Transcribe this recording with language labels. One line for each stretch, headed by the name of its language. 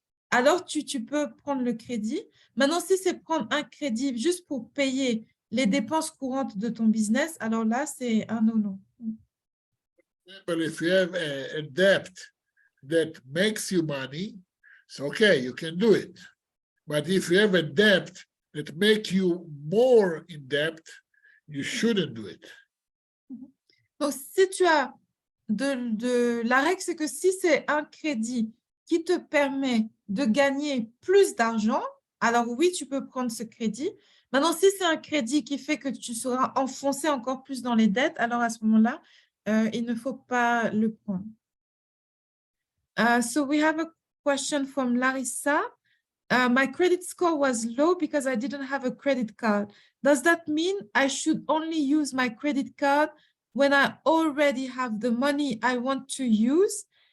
French: Alors, tu peux prendre le crédit. Maintenant, si c'est prendre un crédit juste pour payer les dépenses courantes de ton business, alors là, c'est un no-no.
English: But if you have a debt that makes you money, it's okay, you can do it. But if you have a debt that makes you more in debt, you shouldn't do it.
French: Donc, si tu as la règle, c'est que si c'est un crédit qui te permet de gagner plus d'argent, alors oui, tu peux prendre ce crédit. Maintenant, si c'est un crédit qui fait que tu seras enfoncé encore plus dans les dettes, alors à ce moment-là, il ne faut pas le prendre.
English: So we have a question from Larissa. My credit score was low because I didn't have a credit card. Does that mean I should only use my credit card when I already have the money I want to use?